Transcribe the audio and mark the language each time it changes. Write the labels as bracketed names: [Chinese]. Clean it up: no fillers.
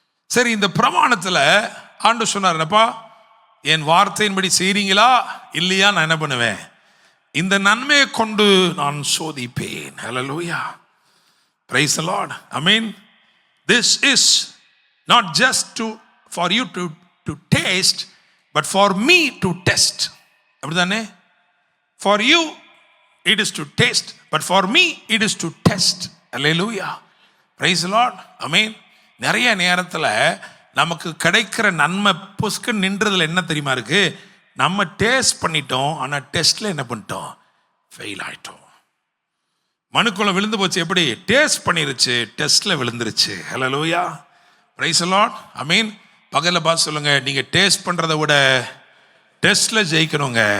[Tamil] சரி, இந்த பிரமாணத்தில் ஆண்டவர் சொன்னார், என்னப்பா என் வார்த்தையின்படி செய்றீங்களா இல்லையா, நான் என்ன பண்ணுவேன், இந்த நன்மையை கொண்டு நான் சோதிப்பேன். [English] Hallelujah, praise the Lord, amen. This is not just for you to taste, but for me to test. அப்படிதானே? For you it is to taste, but for me it is to test. Hallelujah, praise the Lord, amen. [Tamil] நிறைய நேரத்தில் நமக்கு கிடைக்கிற நன்மை புஸ்கு நின்றதுல என்ன தெரியுமா இருக்கு, நம்ம டேஸ்ட் பண்ணிட்டோம், ஆனால் டெஸ்ட்ல என்ன பண்ணிட்டோம், ஃபெயில் ஆயிட்டோம். மனுக்குள்ள விழுந்து போச்சு, எப்படி டேஸ்ட் பண்ணிருச்சு, டெஸ்ட்ல விழுந்துருச்சு. [English] Hallelujah, praise the Lord, amen. [Tamil] பகல்ல பார்த்து சொல்லுங்க, நீங்க டேஸ்ட் பண்றதை விட டெஸ்ட்ல ஜெயிக்கணுங்க.